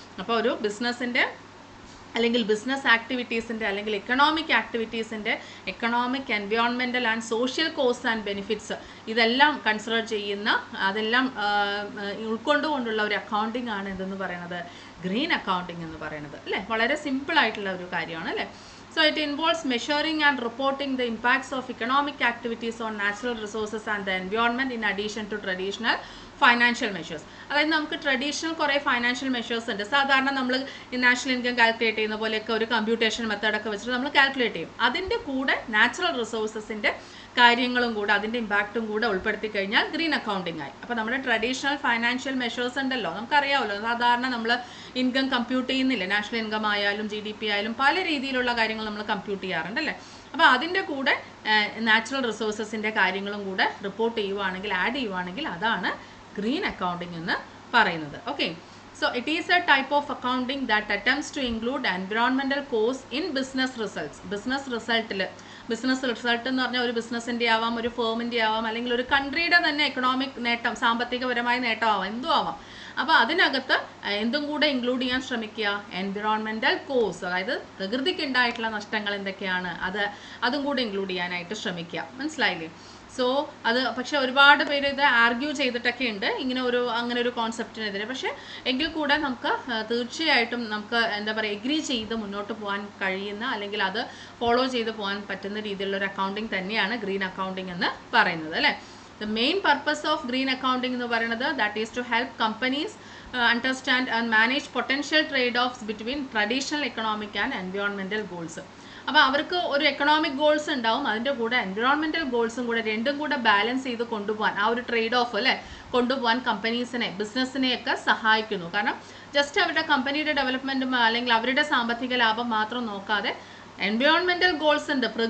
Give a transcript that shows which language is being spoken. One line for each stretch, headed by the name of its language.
Malayalam: അപ്പോൾ ഒരു ബിസിനസ്സിൻ്റെ അല്ലെങ്കിൽ ബിസിനസ് ആക്ടിവിറ്റീസിൻ്റെ അല്ലെങ്കിൽ economic ആക്ടിവിറ്റീസിൻ്റെ economic, environmental and social cost and benefits ഇതെല്ലാം കൺസിഡർ ചെയ്യുന്ന അതെല്ലാം ഉൾക്കൊണ്ടുകൊണ്ടുള്ള ഒരു അക്കൗണ്ടിങ് ആണ് എന്തെന്ന് പറയുന്നത് ഗ്രീൻ അക്കൗണ്ടിങ് എന്ന് പറയുന്നത് അല്ലേ? വളരെ സിമ്പിൾ ആയിട്ടുള്ള ഒരു കാര്യമാണ് അല്ലേ?
English: So it involves measuring and reporting the impacts of economic activities on natural resources and the environment in addition to traditional financial measures.
Malayalam: അതായത് നമുക്ക് ട്രഡീഷണൽ കുറേ ഫൈനാൻഷ്യൽ മെഷേഴ്സ് ഉണ്ട്. സാധാരണ നമ്മൾ ഈ നാഷണൽ ഇൻകം കാൽക്കുലേറ്റ് ചെയ്യുന്ന പോലെയൊക്കെ ഒരു കമ്പ്യൂട്ടേഷൻ മെത്തേഡൊക്കെ വെച്ചിട്ട് നമ്മൾ കാൽക്കുലേറ്റ് ചെയ്യും. അതിൻ്റെ കൂടെ നാച്ചുറൽ റിസോഴ്സസിൻ്റെ കാര്യങ്ങളും കൂടെ അതിൻ്റെ ഇമ്പാക്റ്റും കൂടെ ഉൾപ്പെടുത്തി കഴിഞ്ഞാൽ ഗ്രീൻ അക്കൗണ്ടിങ് ആയി. അപ്പോൾ നമ്മുടെ ട്രഡീഷണൽ ഫൈനാൻഷ്യൽ മെഷേഴ്സ് ഉണ്ടല്ലോ, നമുക്കറിയാമല്ലോ, സാധാരണ നമ്മൾ ഇൻകം കമ്പ്യൂട്ട് ചെയ്യുന്നില്ല. നാഷണൽ ഇൻകം ആയാലും GDP ആയാലും പല രീതിയിലുള്ള കാര്യങ്ങൾ നമ്മൾ കമ്പ്യൂട്ട് ചെയ്യാറുണ്ടല്ലേ? അപ്പോൾ അതിൻ്റെ കൂടെ നാച്ചുറൽ റിസോഴ്സസിൻ്റെ കാര്യങ്ങളും കൂടെ റിപ്പോർട്ട് ചെയ്യുവാണെങ്കിൽ, ആഡ് ചെയ്യുവാണെങ്കിൽ അതാണ് ഗ്രീൻ അക്കൗണ്ടിങ് എന്ന് പറയുന്നത്.
English: Okay, so it is a type of accounting that attempts to include environmental costs in business results.
Malayalam: Business result എന്ന് പറഞ്ഞാൽ ഒരു ബിസിനസ്സിൻ്റെ ആവാം, ഒരു ഫേമിൻ്റെ ആവാം, അല്ലെങ്കിൽ ഒരു കൺട്രിയുടെ തന്നെ എക്കണോമിക് നേട്ടം, സാമ്പത്തികപരമായ നേട്ടമാവാം, എന്തും ആവാം. അപ്പോൾ അതിനകത്ത് എന്തും കൂടെ ഇൻക്ലൂഡ് ചെയ്യാൻ ശ്രമിക്കുക, എൻവിറോൺമെൻറ്റൽ കോസ്റ്റ്, അതായത് പ്രകൃതിക്ക് ഉണ്ടായിട്ടുള്ള നഷ്ടങ്ങൾ എന്തൊക്കെയാണ് അതും കൂടെ ഇൻക്ലൂഡ് ചെയ്യാനായിട്ട് ശ്രമിക്കുക. മനസ്സിലായില്ലേ? സോ അത് പക്ഷേ ഒരുപാട് പേര് ഇത് ആർഗ്യൂ ചെയ്തിട്ടൊക്കെ ഉണ്ട് അങ്ങനെ ഒരു കോൺസെപ്റ്റിനെതിരെ. പക്ഷേ എങ്കിൽ കൂടെ നമുക്ക് തീർച്ചയായിട്ടും നമുക്ക് എന്താ പറയുക എഗ്രി ചെയ്ത് മുന്നോട്ട് പോകാൻ കഴിയുന്ന അല്ലെങ്കിൽ അത് ഫോളോ ചെയ്ത് പോകാൻ പറ്റുന്ന രീതിയിലുള്ള ഒരു അക്കൗണ്ടിങ് തന്നെയാണ് ഗ്രീൻ അക്കൗണ്ടിങ് എന്ന് പറയുന്നത് അല്ലേ?
English: The main purpose of green accounting
Malayalam: എന്ന് പറയുന്നത്
English: that is to help companies understand and manage potential trade-offs between traditional economic and environmental goals.
Malayalam: അപ്പോൾ അവർക്ക് ഒരു എക്കണോമിക് ഗോൾസ് ഉണ്ടാവും, അതിൻ്റെ കൂടെ എൻവിറോൺമെൻറ്റൽ ഗോൾസും കൂടെ രണ്ടും കൂടെ ബാലൻസ് ചെയ്ത് കൊണ്ടുപോകാൻ ആ ഒരു ട്രേഡ് ഓഫ് അല്ലേ കൊണ്ടുപോകാൻ ബിസിനസ്സിനെയൊക്കെ സഹായിക്കുന്നു. കാരണം ജസ്റ്റ് അവരുടെ കമ്പനിയുടെ ഡെവലപ്മെൻറ്റും അല്ലെങ്കിൽ അവരുടെ സാമ്പത്തിക ലാഭം മാത്രം നോക്കാതെ എൻവിറോൺമെൻറ്റൽ ഗോൾസ് ഉണ്ട്.